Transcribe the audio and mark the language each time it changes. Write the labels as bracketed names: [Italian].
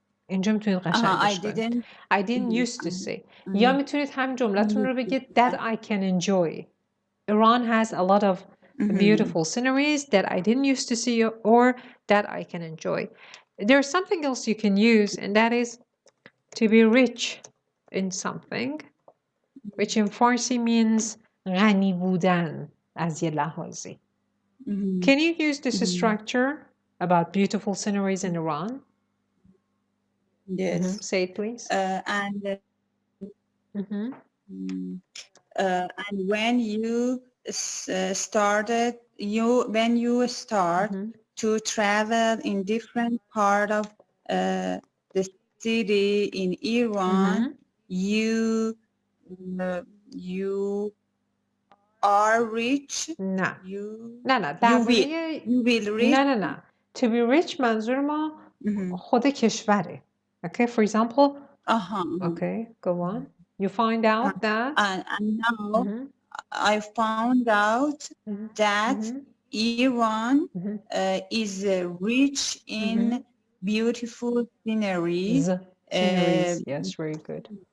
[Persian] اینجا میتونید قشنگش کنید. [English] I didn't used to see. [Persian] یا میتونید هم جملتون رو بگید [English] that I can enjoy. Iran has a lot of beautiful sceneries that I didn't used to see or that I can enjoy. There's something else you can use, and that is to be rich in something, which in Farsi means [Persian] غنی بودن از یه لحاظی. [English] Can you use this structure about beautiful sceneries in Iran? Yes. Say it, please. And when you start to travel in different part of the city in Iran, you are rich. [Persian] نه [English] You will reach. [Persian] نه. [English] To be rich [Persian] منظور ما خود کشوره. [English] Okay, for example. Okay, go on. You find out that. And now I found out that Iran is rich in beautiful sceneries. Yes, very good.